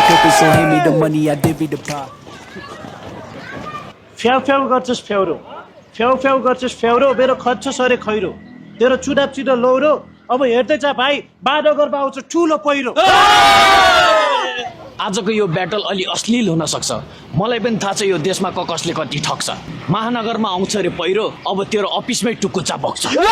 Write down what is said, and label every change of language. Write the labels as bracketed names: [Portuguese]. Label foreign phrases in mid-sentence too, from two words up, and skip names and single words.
[English] so hand me the money, I divvy the pie. [Nepali] फ्याउ फ्याउ गर्छस् फ्याउरो फ्याउ फ्याउ गर्छस् फ्याउरो मेरो खर्च सरे खैरो तेरो चुडाप चिडो लौरो अब हेर्दै जा भाइ बाडगरमा आउँछ ठुलो पहिरो आजको यो ब्याटल अलि अश्लील हुन सक्छ मलाई पनि थाहा छ यो देशमा कसले कति ठग्छ महानगरमा आउँछ रे पहिरो अब तेरो अफिसमै टुकुचा बग्छ